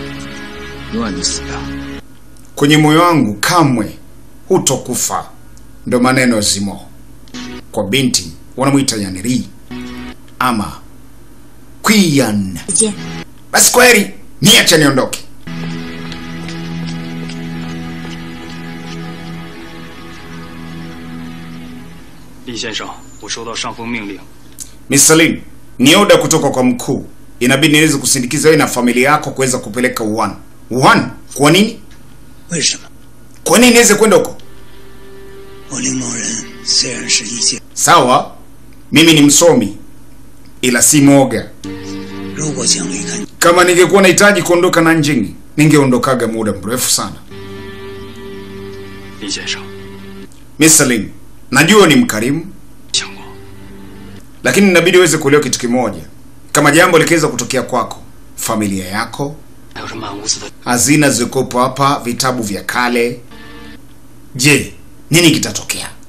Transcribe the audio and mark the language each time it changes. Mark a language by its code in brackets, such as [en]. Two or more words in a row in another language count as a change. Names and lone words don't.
[sw] Kwenye moyo wangu kamwe hutokufa. Ndio maneno Zimo. Kwa binti wanamuita Yanri ama Qian. Basi kweli, niacha niondoke. [zh] Li 先生，我收到上峰命令。 [sw] Mr. Lin, ni oda kutoka kwa mkuu. Inabidi niweze kusindikiza wewe na familia yako kuweza kupeleka Wuhan. Wuhan? Kwa nini? Kwa nini niweze kwenda huko? Sawa, mimi ni msomi ila si moga. Kama ningekuwa nahitaji kuondoka Nanjing, ningeondokaga muda mrefu sana. [zh] Li 先生， [sw] Mr. Lin, najua ni mkarimu, lakini inabidi uweze kuelewa kitu kimoja. Kama jambo likiweza kutokea kwako, familia yako, hazina zikopo hapa, vitabu vya kale, je, nini kitatokea?